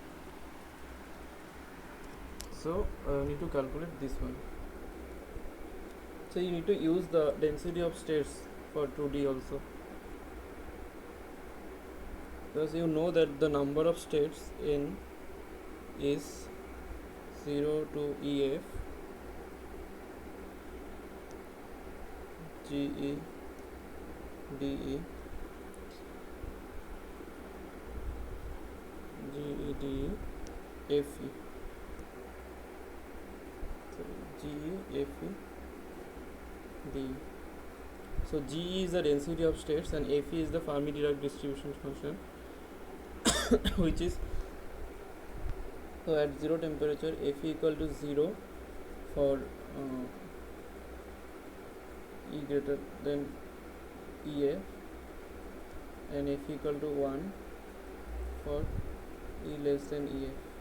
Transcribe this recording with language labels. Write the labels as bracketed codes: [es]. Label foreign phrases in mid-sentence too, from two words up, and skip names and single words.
[en] So need to calculate this one. So you need to use the density of states for 2D also, because you know that the number of states in is 0 to EF, GE, DE, GE, DE, FE. GE, FE, DE. So GE is the density of states and FE is the Fermi-Dirac distribution function which is, so at 0 temperature FE equal to 0 for E greater than EF, and FE equal to 1 for E less than EF.